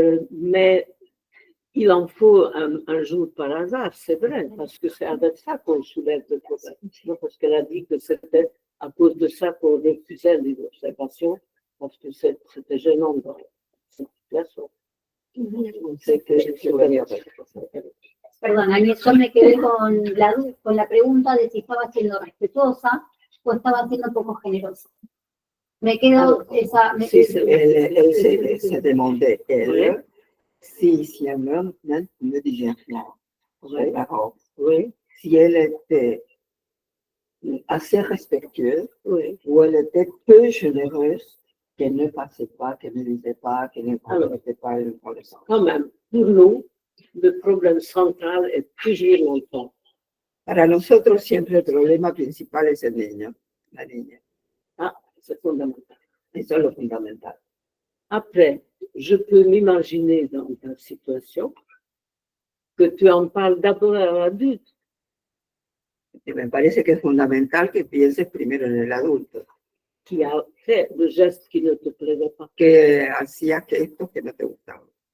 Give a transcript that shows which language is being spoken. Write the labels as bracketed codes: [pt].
[fr] Mais il en faut un jour par hasard, c'est vrai, parce que c'est avec ça qu'on soulève le problème. Non, parce qu'elle a dit que c'était à cause de ça qu'on refusait les observations, parce que c'était gênant dans cette situation. [es] Perdón, Agnes, yo me quedé con la pregunta de si estaba siendo respetuosa o estaba siendo poco generosa. Me quedo esa... [fr] Elle se demandait, elle, si elle ne disait rien, si elle était assez respectueuse, ou elle était peu généreuse, qu'elle ne passait pas, qu'elle ne disait pas, qu'elle ne commettait pas une connaissance. Quand même, pour nous, le problème central est toujours l'enfant. [es] Para nosotros siempre el problema principal es el niño, la niña. [fr] Ah, c'est fondamental. [es] Eso es lo fundamental. [fr] Après, je peux m'imaginer dans ta situation que tu en parles d'abord à l'adulte. [es] Y me parece que es fundamental que pienses primero en el adulto, [fr] Qui a fait le geste qui ne te plaisait pas, [es] que hacía gestos que no te gustaban.